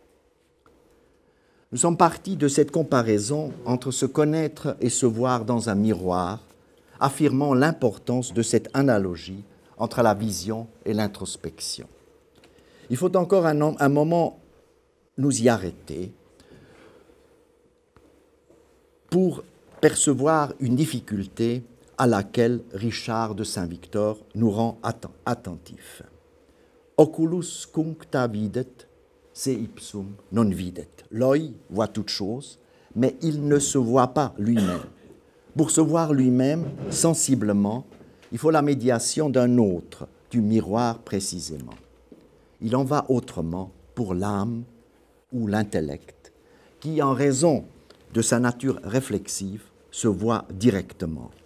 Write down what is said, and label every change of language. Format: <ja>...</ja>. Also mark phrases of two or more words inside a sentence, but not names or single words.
<fr>Nous sommes partis de cette comparaison entre se connaître et se voir dans un miroir, affirmant l'importance de cette analogie entre la vision et l'introspection. Il faut encore un moment nous y arrêter pour percevoir une difficulté à laquelle Richard de Saint-Victor nous rend attentifs.</fr> <la>Oculus cuncta videt, se ipsum non videt.</la> <fr>L'œil voit toute chose, mais il ne se voit pas lui-même. Pour se voir lui-même sensiblement, il faut la médiation d'un autre, du miroir précisément. Il en va autrement pour l'âme ou l'intellect, qui, en raison de sa nature réflexive, se voit directement.</fr>